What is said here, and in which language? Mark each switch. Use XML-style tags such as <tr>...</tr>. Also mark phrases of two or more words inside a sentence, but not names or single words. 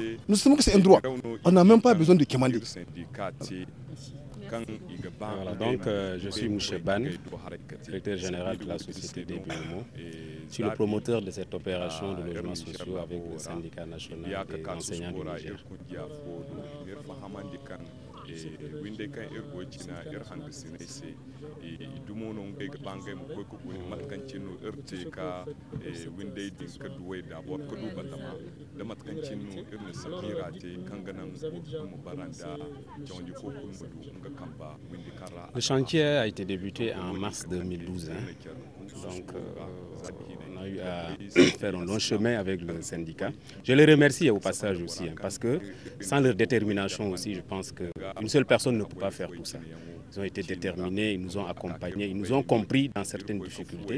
<fr>Nous savons que c'est un droit. On n'a même pas besoin de commander. Voilà, donc je suis Mouché Ban, directeur général de la société des BMO. Je suis le promoteur de cette opération de logements sociaux avec le syndicat national des enseignants du Niger.</fr> <dje>winde kan irgo cina ir hanga sinese dumono ngai bangai mu ko ko matkancin no irte ka winde din ka duwai da bor ka du batama da matkancin no irin sabira te kan ganan mu baranda jondi ko kun mudu nga kamba winde kara.</dje> <fr>Le chantier a été débuté en mars 2012. Donc on a eu à faire un long chemin avec le syndicat. Je les remercie au passage aussi, parce que sans leur détermination aussi, je pense qu'une seule personne ne peut pas faire tout ça. Ils ont été déterminés, ils nous ont accompagnés, ils nous ont compris dans certaines difficultés.</fr>